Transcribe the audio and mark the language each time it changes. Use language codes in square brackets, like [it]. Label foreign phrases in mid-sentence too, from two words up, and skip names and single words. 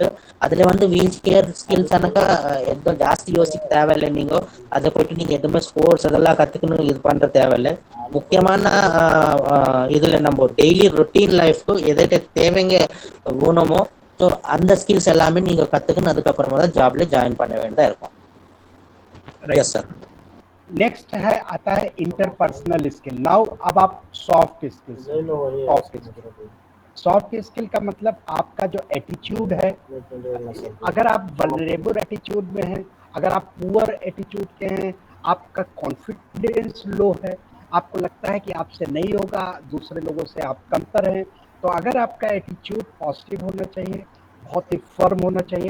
[ta] அதுல வந்து [en] wheel chair skills [ta] ஆனாக்கா எதுவும் ஜாஸ்தி யோசிக்க தேவையில்லை. நீங்க அதை போயிட்டு நீங்க எதுவுமே ஸ்போர்ட்ஸ் அதெல்லாம் கத்துக்கணும் இது பண்ற தேவையில்லை. முக்கியமான இதுல நம்ம [en] daily routine lifeக்கு [ta] எதை தேவைங்க ஊனமோ ஸோ அந்த ஸ்கில்ஸ் எல்லாமே நீங்க கத்துக்கணும். அதுக்கப்புறமா தான் [en] jobல join [ta] பண்ண வேண்டியதா இருக்கும். [en] yes sir. [hi] नेक्स्ट है आता है [en] interpersonal skill. [hi] नाउ अब आप [en] soft skills, soft skill [hi] का मतलब आपका जो एटीट्यूड है, अगर आप [en] vulnerable attitude [hi] में हैं, अगर आप [en] poor attitude [hi] के हैं, आपका [en] confidence low [hi] है, आपको लगता है कि आपसे नहीं होगा, दूसरे लोगों से आप कमतर हैं, तो अगर आपका [en] attitude positive [hi] होना चाहिए, बहुत ही फर्म होना चाहिए।